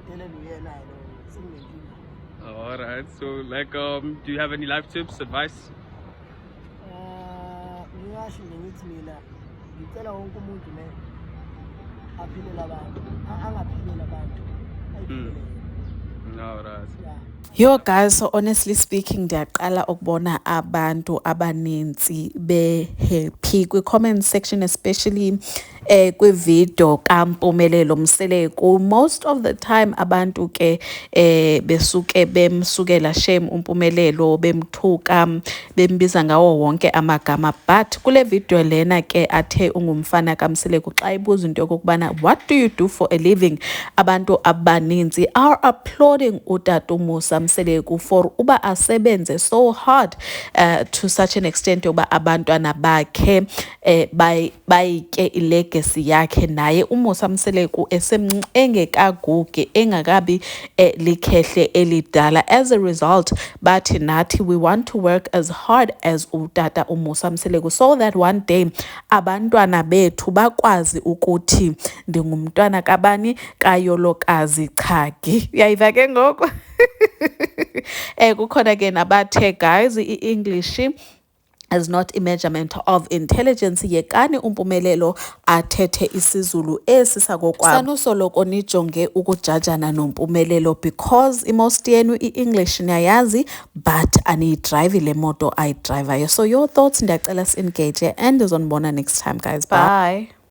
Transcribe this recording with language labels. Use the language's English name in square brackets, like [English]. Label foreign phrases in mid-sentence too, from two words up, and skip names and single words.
[English] Alright, so like, do you have any life tips, advice? Alright. Yo guys, so honestly speaking, [Xhosa] ndiyaqala ukubona abantu abaninzi be happy [English] comment section, [Xhosa] especially kwivideo kaMpumelelo Mseleku. [English] Most of the time [Xhosa] abantu ke besuke bemsukela shame uMpumelelo, bemthuka, bembiza ngawo wonke amagama, but kule video lena ke athe ungumfana kaMseleku xa ibuza into yokubana [English] what do you do for a living, [Xhosa] abantu abaninzi [English] are applauding [Xhosa] uTata Musa Mseleku for uba asebenze [English] so hard to such an extent [Xhosa] yoba abantwana bakhe bayitye ilegacy yakhe, naye uMusa Mseleku engekagugi engakabi likhehle elidala. [English] As a result, [Xhosa] bathi nathi [English] we want to work as hard as uTata uMusa Mseleku so that one day [Xhosa] abantwana bethu bakwazi ukuthi ndingumntwana kabani, kayolokazi Chagi. Uyayiva ke ngoku? Kukhona ke nabathe guys i-English [English] is not a measurement of intelligence. [Xhosa] Yekani uMpumelelo athethe isiZulu esisakokwabo. Sanusoloko nijonge ukujajana noMpumelelo because imost yenu i-English niyayazi but aniyidrive le moto ayidrivayo. [English] So your thoughts, [Xhosa] ndiyacela si-engage and ndizonibona [English] next time guys. Bye.